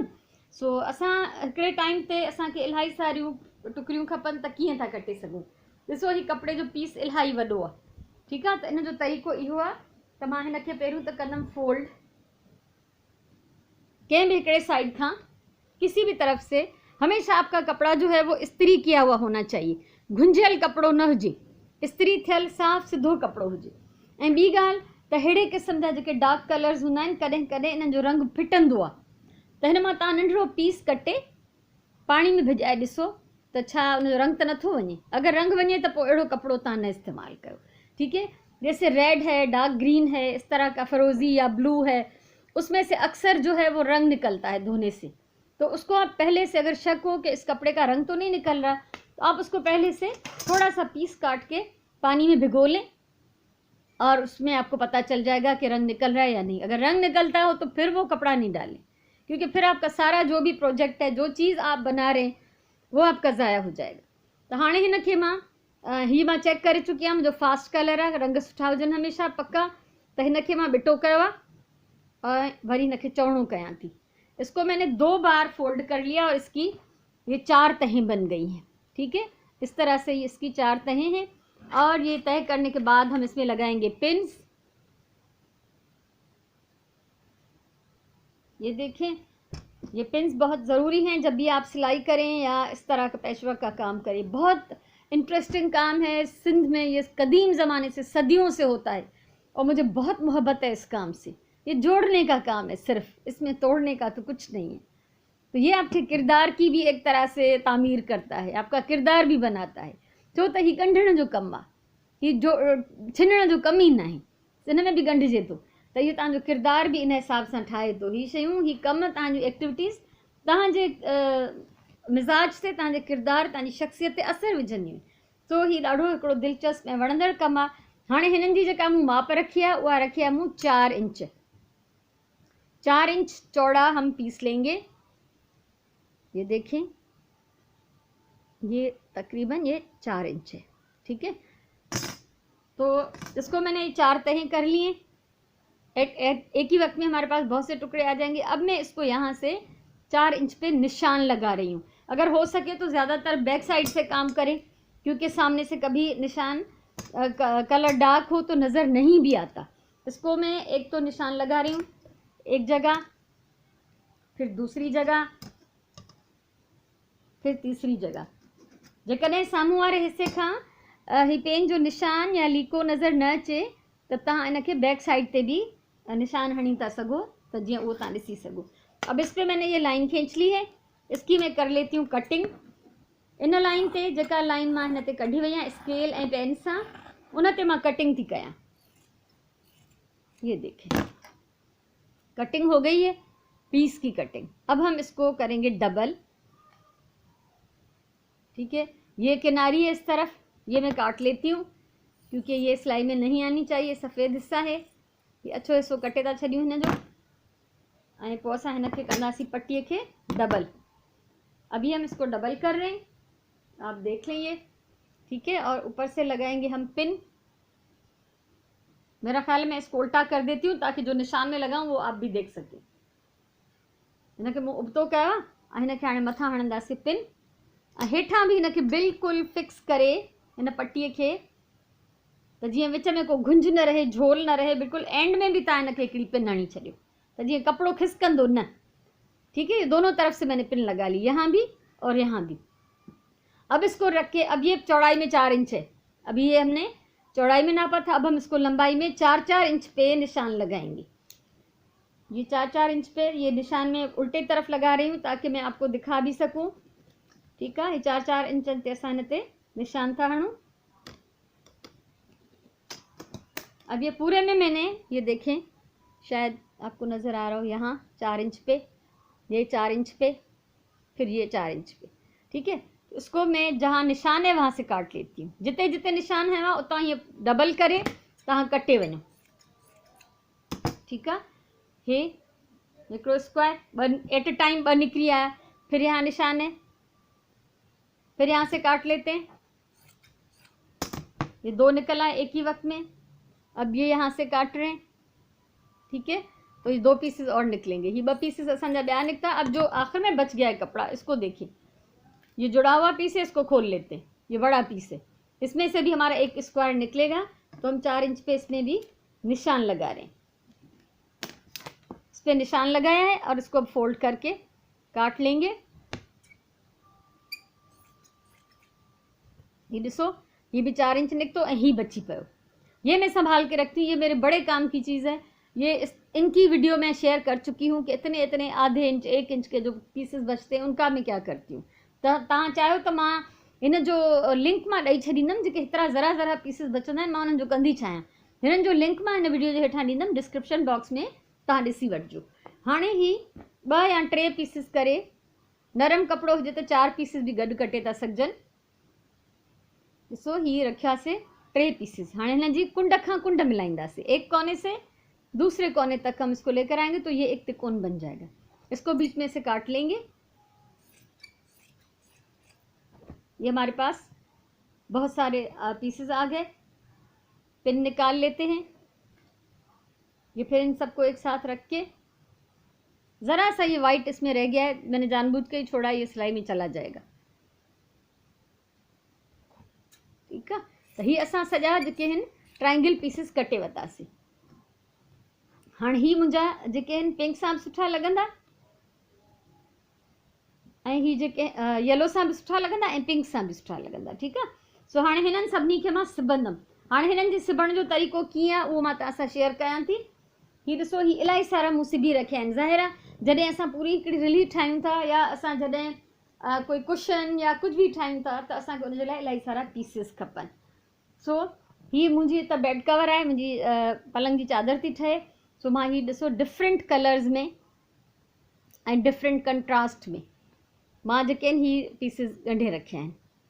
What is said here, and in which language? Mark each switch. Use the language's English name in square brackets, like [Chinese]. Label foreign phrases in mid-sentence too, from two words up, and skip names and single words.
[Sindhi] सो असां हिकिड़े टाइम ते असांखे इलाही सारियूं टुकड़ियूं खपनि त कीअं था कटे सघूं। ॾिसो ही कपिड़े जो पीस इलाही वॾो आहे। ठीकु आहे, त इन जो तरीक़ो इहो आहे त मां हिन खे पहिरियों त कंदमि फोल्ड, कंहिं भी हिकिड़े साइड खां, [Hindi] किसी भी तरफ से। हमेशा आपका कपड़ा जो है वो इस्त्री किया हुआ होना चाहिए, [Sindhi] घुंझियल कपिड़ो न हुजे, इस्त्री थियल साफ़ सिधो कपिड़ो हुजे। ऐं ॿी ॻाल्हि त अहिड़े क़िस्म जा जेके [English] dark colors [Sindhi] हूंदा आहिनि, कॾहिं कॾहिं इन्हनि जो रंग फिटंदो आहे, त हिन मां तव्हां नंढिड़ो पीस कटे पाणी में भिॼाए ॾिसो त छा उनजो रंग त नथो वञे। अगरि रंग वञे त पोइ अहिड़ो कपिड़ो तव्हां न इस्तेमालु कयो। [Hindi] ठीक है, जैसे रेड है, [English] dark green [Hindi] है, इस तरह का फिरोज़ी या ब्लू है, उसमें से अक्सर जो है वो रंग निकलता है धोने से। तो उसको आप पहले से, अगर शक हो कि इस कपड़े का रंग तो नहीं निकल रहा, तो आप उसको पहले से थोड़ा सा पीस काट के पानी में भिगो लें, और उसमें आपको पता चल जाएगा कि रंग निकल रहा है या नहीं। अगर रंग निकलता हो तो फिर वो कपड़ा नहीं डालें, क्योंकि फिर आपका सारा जो भी प्रोजेक्ट है, जो चीज़ आप बना रहे हैं, वो आपका ज़ाया हो जाएगा। [Sindhi] तो हाँ हिन खे मां ही मां चेक करे चुकी आहियां, मुंहिंजो [English] fast color [Sindhi] आहे, रंग सुठा हुजनि हमेशा पक्का। त हिन खे मां बिटो कयो आहे और वरी हिन खे चौड़ो कयां थी। [Hindi] इसको मैंने 2 बार फोल्ड कर लिया और इसकी ये 4 तहें बन गई हैं। ठीक है, इस तरह से इसकी 4 तहें हैं, और ये तय करने के बाद हम इसमें लगाएंगे पिन्स। ये देखें, ये पिन्स बहुत ज़रूरी हैं जब भी आप सिलाई करें या इस तरह का पैचवर्क का काम करें। बहुत इंटरेस्टिंग काम है। सिंध में ये कदीम ज़माने से, सदियों से होता है, और मुझे बहुत मोहब्बत है इस काम से। ये जोड़ने का काम है सिर्फ, इसमें तोड़ने का तो कुछ नहीं है। तो ये आपके किरदार की भी एक तरह से तामीर करता है, आपका किरदार भी बनाता है। [Sindhi] छो त ही ॻंढण जो कमु आहे, ही जो छिनण जो कमु ई न आहे, हिन में बि ॻंढिजे थो। त इहो तव्हांजो किरदार बि इन हिसाब सां ठाहे थो। ही शयूं, ही कमु, तव्हांजूं एक्टिविटीज़ तव्हांजे मिज़ाज ते, तव्हांजे किरदार, तव्हांजी शख़्सियत ते असरु विझंदियूं आहिनि। सो ही ॾाढो हिकिड़ो दिलचस्प ऐं वणंदड़ कमु आहे। हाणे हिननि जी जेका मूं माप रखी आहे, उहा रखी आहे मूं 4 इंच। [Hindi] 4 इंच चौड़ा हम पीस लेंगे। ये देखें, ये तकरीबन ये 4 इंच है। ठीक है, तो इसको मैंने 4 तहें कर लिए। एक ही वक्त में हमारे पास बहुत से टुकड़े आ जाएंगे। अब मैं इसको यहाँ से 4 इंच पे निशान लगा रही हूँ। अगर हो सके तो ज़्यादातर [English] back side [Hindi] से काम करें, क्योंकि सामने से कभी निशान कलर डार्क हो तो नज़र नहीं भी आता। इसको मैं एक तो निशान लगा रही हूँ एक जगह, फिर दूसरी जगह, फिर तीसरी जगह। [Sindhi] जेकॾहिं साम्हूं वारे हिस्से खां ही पेन जो निशान या लीको नज़र न अचे, त तव्हां इन खे [English] back side [Sindhi] ते भी निशान हणी था सघो तो जी वो तुम ॾिसी सघो। [Hindi] अब इस पे मैंने ये लाइन खींच ली है, इसकी मैं कर लेती हूँ कटिंग। [Sindhi] इन लाइन ते जेका लाइन मां हिन ते कढी वई आहियां स्केल ऐं पेन सां, उन ते मां कटिंग थी कयां। [Hindi] ये देखें कटिंग हो गई है, पीस की कटिंग। अब हम इसको करेंगे डबल। ठीक है, ये किनारी है इस तरफ, ये मैं काट लेती हूँ क्योंकि ये सिलाई में नहीं आनी चाहिए, सफ़ेद हिस्सा है। [Sindhi] ये अच्छो हिस्सो कटे था छॾियूं हिन जो, ऐं पोइ असां हिन खे कंदासीं पट्टीअ के डबल। [Hindi] अभी हम इसको डबल कर रहे हैं, आप देख लेंगे। ठीक है, और ऊपर से लगाएंगे हम पिन। मेरा ख्याल है मैं इसको उल्टा कर देती हूँ ताकि जो निशान में लगाऊं वो आप भी देख सकें। [Sindhi] हिनखे मूं उबतो कयो आहे, हिनखे हाणे मथां हणंदासीं पिन, हेठां भी हिनखे बिल्कुलु फिक्स करे हिन पट्टीअ खे, त जीअं विच में को गुंज न रहे, झोल न रहे। बिल्कुल एंड में भी तव्हां हिनखे हिकिड़ी पिन हणी छॾियो त जीअं कपिड़ो खिसकंदो न। [Hindi] ठीक है, दोनों तरफ से मैंने पिन लगा ली, यहाँ भी और यहाँ भी। अब इसको रख के, अब ये चौड़ाई में 4 इंच है, अभी ये हमने चौड़ाई में नापा था, अब हम इसको लंबाई में 4-4 इंच पे निशान लगाएंगे। ये 4-4 इंच पे ये निशान में उल्टे तरफ लगा रही हूँ ताकि मैं आपको दिखा भी सकूँ। [Sindhi] ठीक है, ये 4-4 इंच ते असां हिन ते निशान था हणूं। [Hindi] अब ये पूरे में मैंने, ये देखें शायद आपको नज़र आ रहा हो, यहाँ 4 इंच पे, ये 4 इंच पे, फिर ये 4 इंच पे। ठीक है, तो इसको मैं जहाँ निशान है वहाँ से काट लेती हूँ। [Sindhi] जिते जिते निशान [Hindi] है वहाँ उतना ये [Sindhi] डबल करे, तव्हां कटे वञो। [Hindi] ठीक है, [Sindhi] हे हिकिड़ो [English] square at a time [Sindhi] 2 निकरी आया, [Hindi] फिर यहाँ निशान है, फिर यहाँ से काट लेते हैं। ये 2 निकल आए एक ही वक्त में, अब ये यहाँ से काट रहे हैं। ठीक है, तो ये 2 पीसेस और निकलेंगे, [Sindhi] ये 2 पीसेस असांजा ॿिया निकता। [Hindi] अब जो आखिर में बच गया है कपड़ा, इसको देखिए, ये जुड़ा हुआ पीस है, इसको खोल लेते हैं। ये बड़ा पीस है, इसमें से भी हमारा एक स्क्वायर निकलेगा, तो हम 4 इंच पे इसमें भी निशान लगा रहे हैं। इस पे निशान लगाया है और इसको अब फोल्ड करके काट लेंगे। [Sindhi] ये ॾिसो, ये भी 4 इंच निकतो ऐं ही बची पियो। [Hindi] ये मैं संभाल के रखती हूँ, ये मेरे बड़े काम की चीज़ है। ये इनकी वीडियो मैं शेयर कर चुकी हूँ कि इतने इतने आधे इंच 1 इंच के जो पीसेस बचते हैं उनका मैं क्या करती हूँ। [Sindhi] तव्हां चाहियो त मां इन जो लिंक मां ॾेई छॾींदमि, जेके हेतिरा ज़रा ज़रा पीसेस बचंदा आहिनि, मां उन्हनि जो कंदी छा आहियां। हिननि जो लिंक मां हिन वीडियो जे हेठां ॾींदमि [English] description box [Sindhi] में, तव्हां ॾिसी वठिजो। हाणे ही 2 या 3 पीसेस करे, नरम कपिड़ो हुजे त 4 पीसेस भी गॾु कटे था सघजनि। ॾिसो, ही रखियासीं 3 पीसेस। हाँ हिन जी कुंड खां कुंड मिलाइंदासीं, [Hindi] एक कोने से दूसरे कोने तक हम इसको लेकर आएंगे तो ये एक तिकोन बन जाएगा। इसको बीच में से काट लेंगे। ये हमारे पास बहुत सारे पीसेस आ गए। पिन निकाल लेते हैं। ये फिर इन सबको एक साथ रख के, ज़रा सा ये वाइट इसमें रह गया है, मैंने जानबूझ के ही छोड़ा, ये सिलाई में चला जाएगा। [Sindhi] ठीक है, तो ही असां सॼा जेके आहिनि [English] triangle pieces [Sindhi] कटे वरितासीं। हाणे ही मुंहिंजा जेके आहिनि पिंक सां बि सुठा लॻंदा, ऐं ही जेके येलो सां बि सुठा लॻंदा ऐं पिंक सां बि सुठा लॻंदा। ठीकु आहे, सो हाणे हिननि सभिनी खे मां सिबंदमि। हाणे हिननि जे सिबण जो तरीक़ो कीअं आहे उहो मां तव्हां सां शेयर कयां थी। ही ॾिसो, ही इलाही सारा मूं सिबी रखिया आहिनि। ज़ाहिर आहे जॾहिं असां पूरी हिकिड़ी रिली ठाहियूं था, या असां जॾहिं कोई कुशन या कुछ भी ठाहियूं था, त असांखे उनजे लाइ इलाही सारा पीसिस खपनि। सो ही मुंहिंजी त बेड कवर आहे, मुंहिंजी पलंग जी चादर थी ठहे। सो मां ही ॾिसो [English] different colors [Sindhi] में ऐं [English] different contrast [Sindhi] में मां जेके आहिनि ही पीसिस ॻंढे रखिया आहिनि।